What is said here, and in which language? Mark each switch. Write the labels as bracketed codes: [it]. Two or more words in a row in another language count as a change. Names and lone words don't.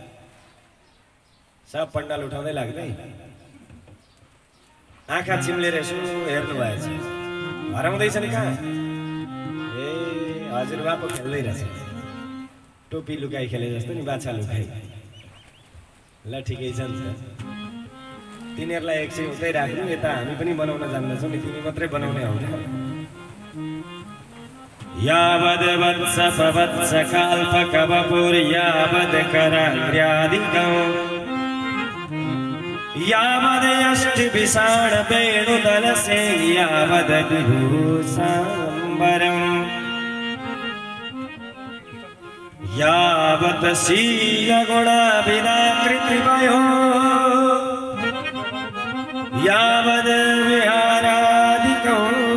[ne] सब पण्डाल उठाउँदै लाग्दै आँखा चिम्लेर यसो हेर्नु भएछ, हराउँदैछन् कहाँ? ए हजुरबा पो खेल्दै रहेछ, टोपी लुकाई खेले जस्तो नि, बाछा लुकाई। ल ठिकै छ नि त, तिनीहरूलाई एकछिन उतै राख्नु, यता हामी पनि बनाउन जान्दछौँ नि, तिमी मात्रै बनाउने हो। [sa] यावद् वत्स पवत्स काल्पकवपुर्यावद् कराग्र्यादिकम् यावद् यष्टिभिषाण वेणुदलसे यावद् विभूषाम्बरम् यावत् शीलगुणाभिधाकृतिवयो यावद् विहारादिकम्